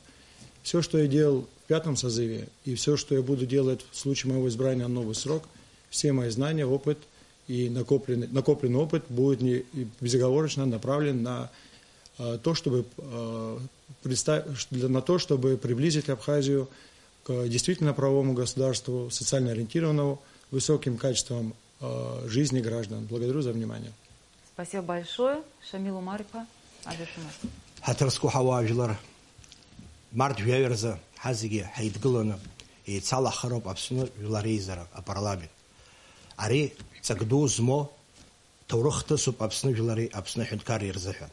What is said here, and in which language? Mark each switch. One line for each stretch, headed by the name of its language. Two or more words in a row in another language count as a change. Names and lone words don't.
Russian: Все, что я делал в 5-м созыве, и все, что я буду делать в случае моего избрания на новый срок, все мои знания, опыт и накопленный опыт будет безоговорочно направлен на то, чтобы приблизить Абхазию к действительно правовому государству, социально ориентированному, высоким качеством жизни граждан. Благодарю за внимание. Спасибо большое.
Abkhazian: Шамил Омар-иԥа, Абишумас. Ҳаҭырсқәа ҳауаажәлар, март жәаҩа ҳазегьы ҳаидгыланы еицалаҳхароуп Аԥсны Жәлар Реизара апарламент. Ари ҵак ду змоу ҭоурых хҭысуп Аԥсны Жәлари Аԥсны Аҳәынҭқарреи рзыҳәан.